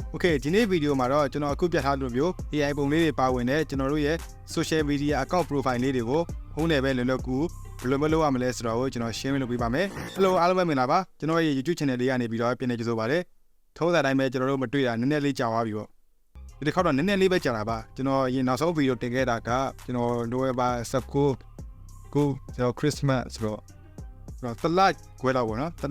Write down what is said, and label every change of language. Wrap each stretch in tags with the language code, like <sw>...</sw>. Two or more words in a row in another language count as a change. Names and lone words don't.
<my>Okay ဒီနေ့ဗီဒီယိုမှာတော့ကျွန်တော်အခုပြထားလို့မျိုး AI ပုံလေးတွေပါဝင်တဲ့ကျွန်တော်တို့ရဲ့</my> <en>social media account profile</en> <my>လေးတွေကိုဖုန်းနဲ့ပဲလွယ်လွယ်ကူဘယ်လိုမလုပ်ရမလဲဆိုတော့ကျွန်တော် share လုပ်ပေးပါမယ် Hello အားလုံးပဲမင်္ဂလာပါကျွန်တော်ရဲ့ YouTube channel လေးကနေပြီးတော့ပြန်နေကြိုး ပါတယ်ထုံးစံတိုင်းပဲကျွန်တော်တို့မတွေ့တာနည်းနည်းလေးကြာသွားပြီပေါ့ဒီတစ်ခါတော့နည်းနည်းလေးပဲကြာတာပါကျွန်တော်ရင်နောက်ဆုံးဗီဒီယိုတင်ခဲ့တာကကျွန်တော် November 19ကိုကျွန်တော် Christmas ဆိုတော့တလခွဲတော့ပေါ့နော်တ</my>